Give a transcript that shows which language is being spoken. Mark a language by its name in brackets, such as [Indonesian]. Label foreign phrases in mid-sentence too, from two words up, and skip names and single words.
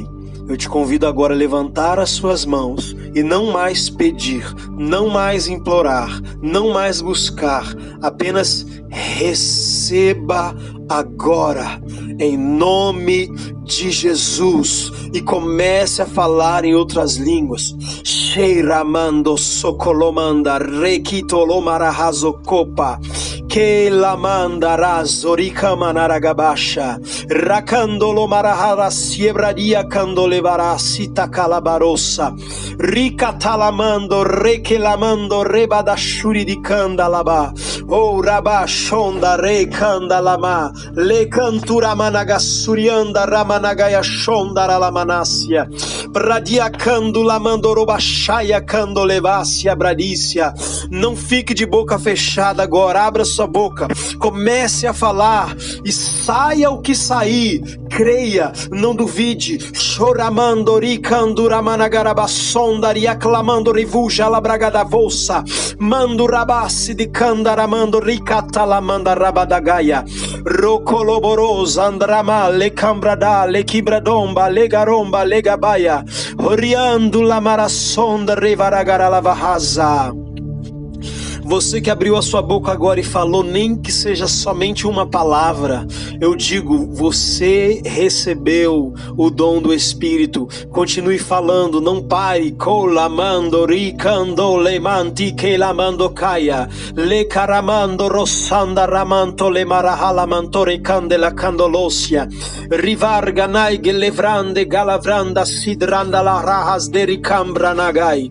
[Portuguese] Eu te convido agora a levantar as suas mãos e não mais pedir, não mais implorar, não mais buscar, apenas receba agora, em nome de Jesus, e comece a falar em outras línguas. Sheiramando sokolomanda rekitolomara hazokopa que lamanda razorika manaragabasha rakandolo marahara siebradia kandolevara sita calabarossa ricatalamando rekelamando rebadashuri di kandalaba o rabashonda rekandalama le cantura managasurianda ramanagaya shonda ralamanasia bradia candulamando robashaya candolevasia bradícia. Não fique de boca fechada agora, abra sua boca, comece a falar e saia o que sair, creia, não duvide. Choramando ricandura managarabassonda riaclamando rivuja labragada volsa mando rabassi di candaramando ricatalamanda rabadagaia rocoloborosa andrama le cambrada le quibradomba le garomba le gabaia oriando la marassonda revaragara lavahaza. Você que abriu a sua boca agora e falou, nem que seja somente uma palavra, eu digo, você recebeu o dom do Espírito. Continue falando, não pare. Colamando, ricando, lemanti, que lamando caia, le caramando, rossanda, ramanto, le marahalamento, recande la candolosia, rivarga, naige, levrande, galavranda, sidrando, la rahas, de ricambra, nagai.